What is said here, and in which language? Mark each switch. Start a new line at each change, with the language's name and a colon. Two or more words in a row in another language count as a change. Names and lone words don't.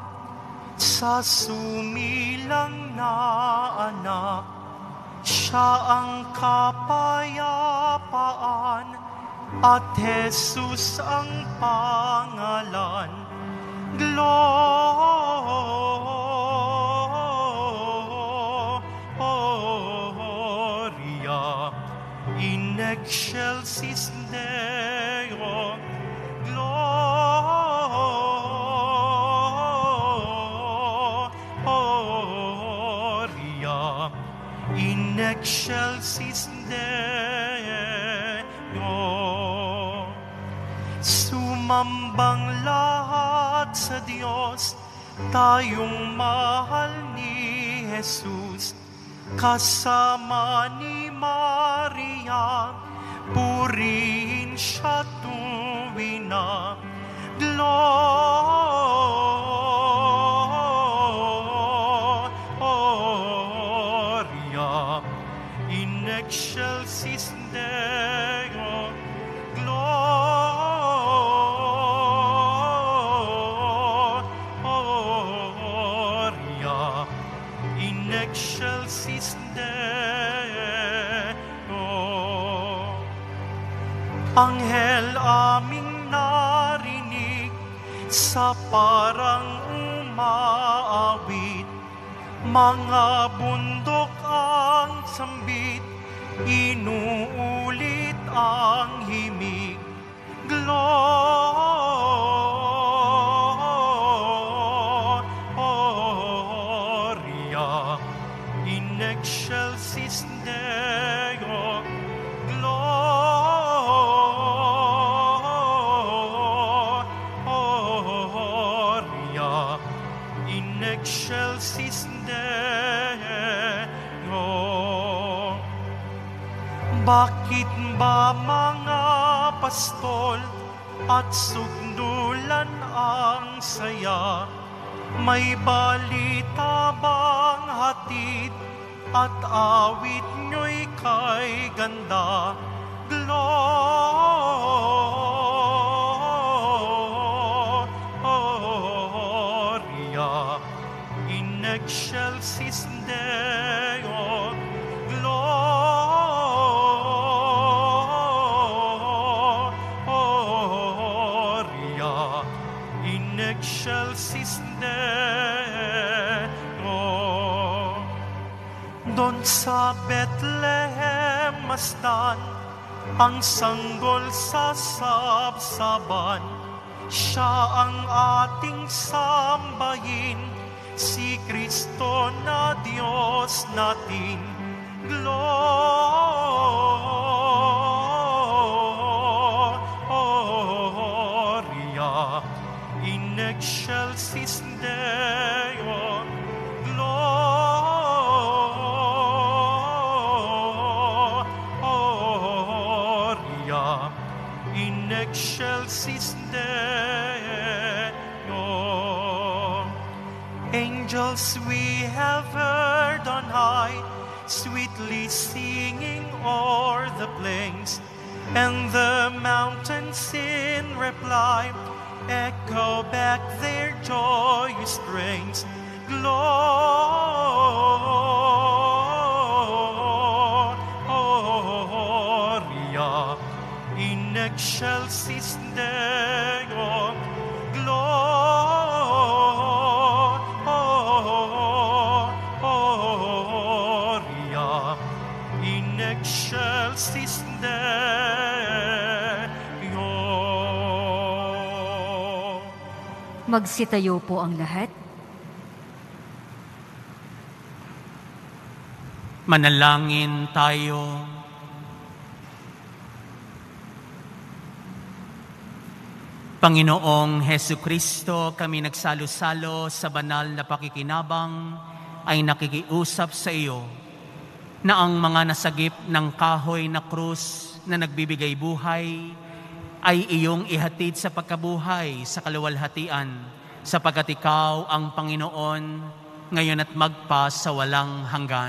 Filipino: sa sumilang na anak, Siya ang kapayapaan at Jesus ang pangalan.
Latin: Gloria in excelsis Deo. Gloria in excelsis Deo.
Filipino: Sumambang lahat sa Diyos, tayong mahal ni Jesus. Kasama ni Maria, purihin siya tuwin na.
Latin: Gloria in excelsis Deo. Gloria in excelsis Deo.
Filipino: Anghel aming narinig sa parang umaawit, mga bundok ang sambit, inuulit ang himig.
Latin: Gloria in excelsis Deo. Gloria in excelsis Deo.
Filipino: Bakit ba mga pastol at sugdulan ang saya? May balita bang hatid at awit nyo'y kay ganda?
Latin: Gloria in excelsis Deo. Gloria in excelsis Deo.
Filipino: Doon sa Bethlehem masdan, ang sanggol sa sabsaban. Siya ang ating sambahin, si Kristo na Diyos natin.
Latin: Gloria in excelsis Deo. Gloria in excelsis Deo.
English: Angels we have heard on high, sweetly singing o'er the plains, and the mountains in reply echo back their joyous strains.
Latin: Gloria in excelsis Deo. Gloria in excelsis Deo.
Filipino: Magsitayo po ang lahat. Manalangin tayo. Panginoong Hesu Kristo, kami nagsalo-salo sa banal na pakikinabang ay nakikiusap sa iyo na ang mga nasagip ng kahoy na krus na nagbibigay buhay ay iyong ihatid sa pagkabuhay sa kaluwalhatian, sapagkat ikaw ang Panginoon ngayon at magpa sa walang hanggan.